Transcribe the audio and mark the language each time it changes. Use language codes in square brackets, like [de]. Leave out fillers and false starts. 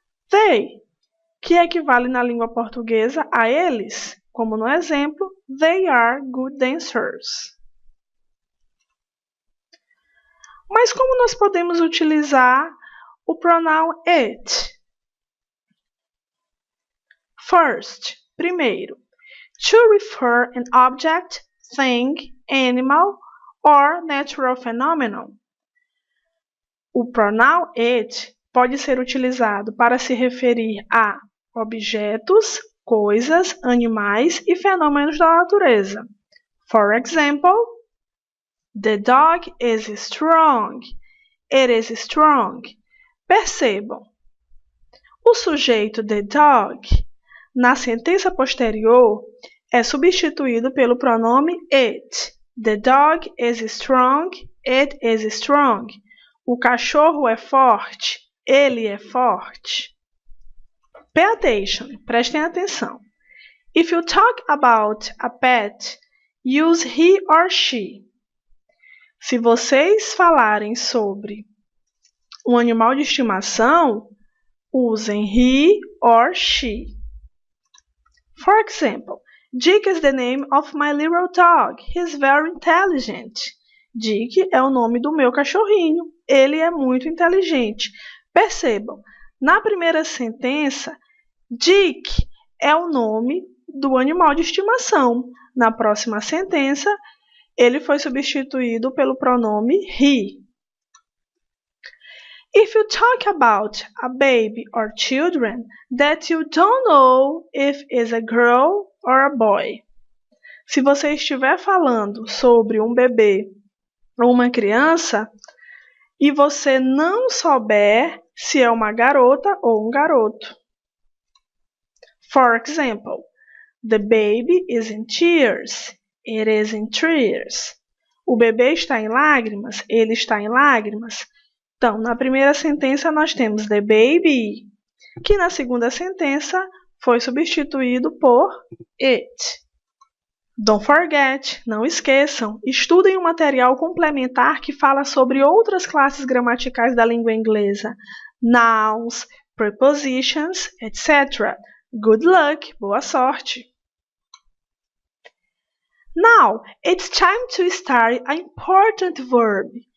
[pt] They, que equivale na língua portuguesa a eles, como no exemplo, [en] they are good dancers. [pt] Mas como nós podemos utilizar o pronome it? [en] First, [pt] primeiro, [en] to refer an object, thing, animal or natural phenomenon. [pt] O pronome it pode ser utilizado para se referir a objetos, coisas, animais e fenômenos da natureza, [en] For example, the dog is strong. It is strong. [pt] Percebam, o sujeito the dog, na sentença posterior, é substituído pelo pronome it. [en] The dog is strong. It is strong. [pt] O cachorro é forte. Ele é forte. [en] Pay attention. [pt] Prestem atenção. [en] If you talk about a pet, use he or she. [pt] Se vocês falarem sobre um animal de estimação, usem he or she. [en] For example, Dick is the name of my little dog. He's very intelligent. [pt] Dick é o nome do meu cachorrinho. Ele é muito inteligente. Percebam, na primeira sentença, Dick é o nome do animal de estimação. Na próxima sentença, ele foi substituído pelo pronome he. [en] If you talk about a baby or children that you don't know if it's a girl or a boy. [pt] Se você estiver falando sobre um bebê ou uma criança e você não souber se é uma garota ou um garoto. [en] For example, the baby is in tears. It is in tears. [pt] O bebê está em lágrimas. Ele está em lágrimas. Então, na primeira sentença nós temos the baby, que na segunda sentença foi substituído por it. [en] Don't forget, [pt] não esqueçam, estudem um material complementar que fala sobre outras classes gramaticais da língua inglesa, nouns, prepositions, etc. [en] Good luck, [pt] boa sorte! [en] Now, it's time to start an important verb.